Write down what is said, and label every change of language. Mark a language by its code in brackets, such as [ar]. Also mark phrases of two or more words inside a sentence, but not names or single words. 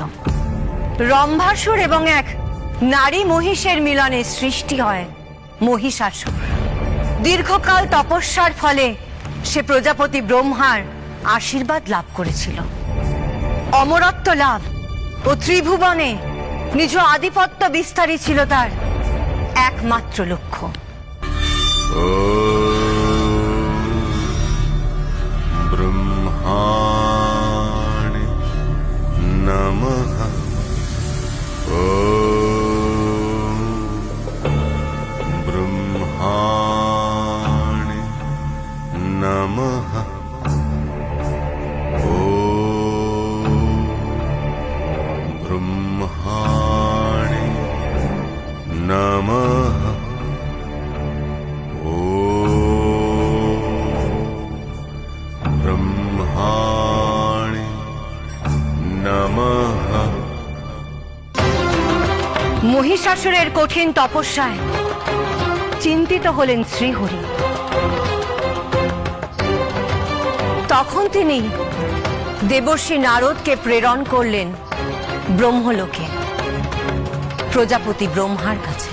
[bn] রম্ভাসুর এবং এক নারী মহিষের মিলনে সৃষ্টি হয় মহিষাসুর। দীর্ঘকাল তপস্যার ফলে সে প্রজাপতি ব্রহ্মার আশীর্বাদ লাভ করেছিল। অমরত্ব লাভ ও ত্রিভুবনে নিজ আধিপত্য বিস্তারই ছিল তার একমাত্র লক্ষ্য। [sa] ब्रह्माणे नमः ओम ब्रह्माणे नमः ओम ब्रह्माणे नमः ब्रह्माणे नमः। [bn] মহিষাসুরের কঠিন তপস্যায় চিন্তিত হলেন শ্রীহরি। তখন তিনি দেবর্ষি নারদকে প্রেরণ করলেন ব্রহ্মলোকে, প্রজাপতি ব্রহ্মার কাছে।